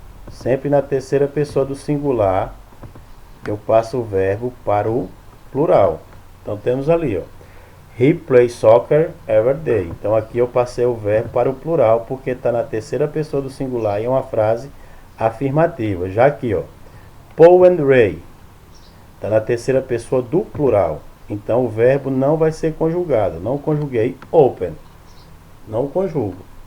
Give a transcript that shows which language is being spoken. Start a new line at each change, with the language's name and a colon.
Portuguese: Sempre na terceira pessoa do singular, eu passo o verbo para o plural. Então temos ali,
English: He plays soccer every day.
Portuguese: Então aqui eu passei o verbo para o plural, porque está na terceira pessoa do singular e é uma frase afirmativa. Já aqui, Paul and Ray, está na terceira pessoa do plural. Então o verbo não vai ser conjugado. Não conjuguei open. Não conjugo.